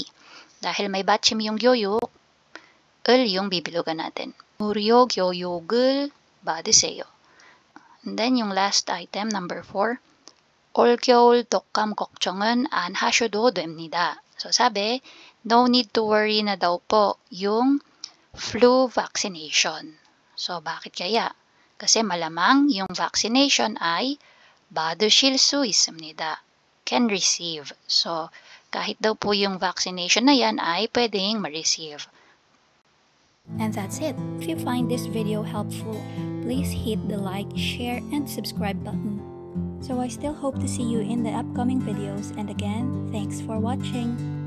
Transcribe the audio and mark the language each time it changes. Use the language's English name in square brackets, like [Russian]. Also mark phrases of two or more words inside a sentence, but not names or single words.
[Filipino] Dahil may batchim yung 교육, 을 yung bibilugan natin. [Korean] 무료 교육을 받으세요. [English] And then yung last item, number 4. [Korean] 올겨울 독감 걱정은 안 하셔도 됩니다. [Filipino] So sabi, [English] no need to worry [Filipino] na daw po yung [English] flu vaccination. [Filipino] So bakit kaya? Kasi malamang yung vaccination ay [Korean] 받으실 수 있습니다. [English] Can receive. [Filipino] So kahit daw po yung vaccination na yan ay pwedeng ma-receive. [English] And that's it. If you find this video helpful, please hit the like, share, and subscribe button. So I still hope to see you in the upcoming videos, and again, thanks for watching.